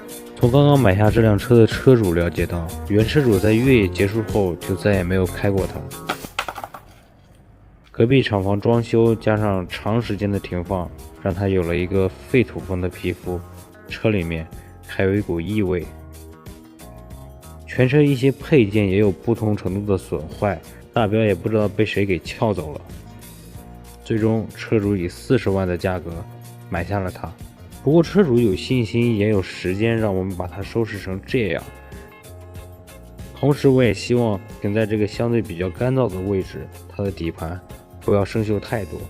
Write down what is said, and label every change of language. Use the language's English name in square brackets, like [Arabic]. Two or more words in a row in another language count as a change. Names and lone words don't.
[Chinese] 從剛剛買下這輛車的車主了解到，原車主在越野結束後就再也沒有開過它。隔壁廠房裝修加上長時間的停放，讓它有了一個廢土風的皮膚，車裡面還有一股異味。全車一些配件也有不同程度的損壞，大標也不知道被誰給撬走了。最終車主以40萬的價格買下了它。不過車主有信心也有时间讓我们把它收拾成这樣。同時我也希望停在這個相對比較乾燥的位置，它的底盤不要生鏽太多。